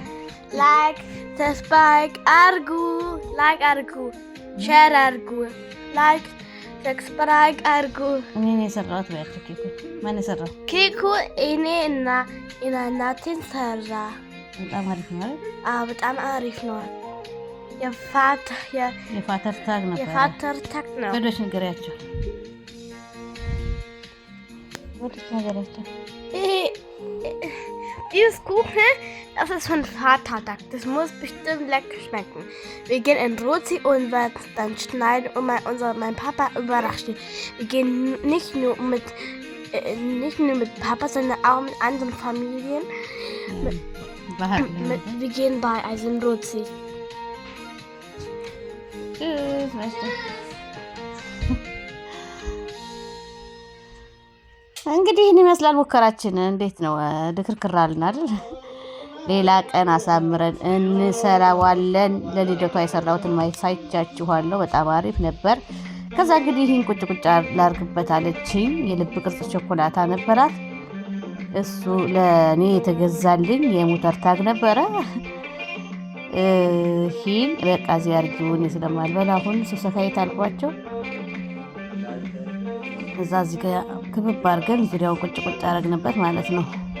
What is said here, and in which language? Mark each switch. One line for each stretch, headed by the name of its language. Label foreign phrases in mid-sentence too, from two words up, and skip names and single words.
English: like subscribe
Amharic: አድርጉ፣ ላይክ አድርጉ፣ ሼር አድርጉ፣
English: like subscribe
Amharic: አድርጉ። እኔ ነኝ የሰራሁት ያቸው። ኬኩ ማን የሰራው? ኬኩ እኔ እና እናቴን ሰራ። በጣም አሪፍ ነው። በጣም አሪፍ ነው። የፋተር ታግ ነው። ወዶች ንገሪያቸው።
German: Dieses Kuchen, das ist von Vatertag. Das muss bestimmt lecker schmecken. Wir gehen in Rozi und werden dann schneiden und mein Papa überraschen. Wir gehen nicht nur mit Papa, sondern auch mit anderen Familien. Wir gehen bei in Rozi. Tschüss, weißt du.
Amharic: እንግዲህ ይህን ይመስላል ሙከራችን። እንዴት ነው? ድክርክራልን አይደል? ሌላ ቀን አሳምረን እንሰራዋለን። ለልደቷ የሰራሁትን ማሳይቻችኋለሁ። በጣም አሪፍ ነበር። ከዛ እንግዲህ ይህን ቁጭ ላርግበት አለችኝ። የልብ ቅርጽ ቾኮላታ ነበራት። እሱ ለእኔ የተገዛልኝ የሞተር ታግ ነበረ። ሂል በቃ እዚህ አድርጊው እኔ ስለማልበላ አሁን ሶሰካይት አልኳቸው። እዛ እዚህ ጋር ክብብ አድርገን ዙሪያውን ቁጭ ቁጭ አደረግንበት ማለት ነው።